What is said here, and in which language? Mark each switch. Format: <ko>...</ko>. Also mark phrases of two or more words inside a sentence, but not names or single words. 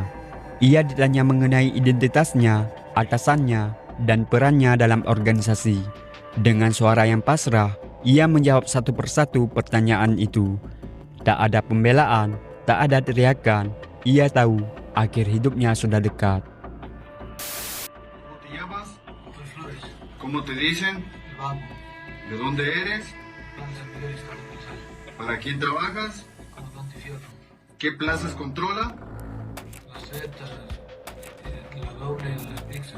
<id>Ia ditanya mengenai identitasnya, atasannya, dan perannya dalam organisasi. Dengan suara yang pasrah, ia menjawab satu persatu pertanyaan itu. Tak ada pembelaan, tak ada teriakan. Ia tahu akhir hidupnya sudah dekat.</id> <es>¿Cómo te llamas? Soy Flores, ¿Cómo te dicen? el Vago, ¿De dónde eres? plan servidor y Estado Gonzalo, ¿Para quién trabajas? comandante Fierro, ¿Qué plazas controla? las Zetas, la doble y las mixas,</es>